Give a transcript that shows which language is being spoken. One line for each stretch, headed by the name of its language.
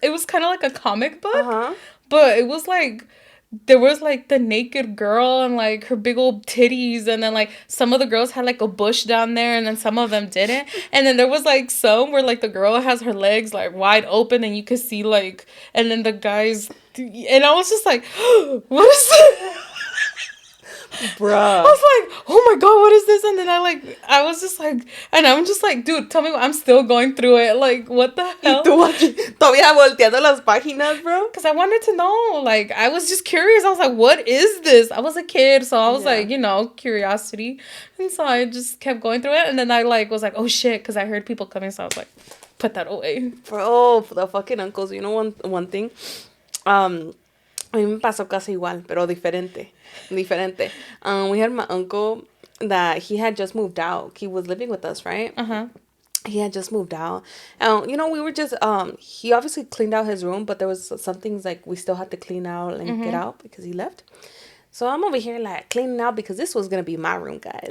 English: It was kind of like a comic book, but it was like, there was like the naked girl and like her big old titties, and then like some of the girls had like a bush down there, and then some of them didn't, and then there was like some where like the girl has her legs like wide open and you could see like, and then the guys, and I was just like, what is this? Bruh. I was like, oh my god, what is this? And then I was just like, and I'm just like, dude, tell me I'm still going through it. Like, what the hell?
Spanish: Y tú aquí, todavía volteando las páginas, bro.
English: Because I wanted to know. Like, I was just curious. I was like, what is this? I was a kid, so I was like, you know, curiosity. And so I just kept going through it. And then I like was like, oh shit, because I heard people coming, so I was like, put that away. Bro, the fucking uncles. You know one thing?
Spanish: A mí me pasó casi igual, pero diferente.
English: We had my uncle that he had just moved out. He was living with us, right? He had just moved out. You know, we were just, he obviously cleaned out his room, but there was some things like we still had to clean out and get out because he left. So I'm over here like cleaning out because this was going to be my room, guys.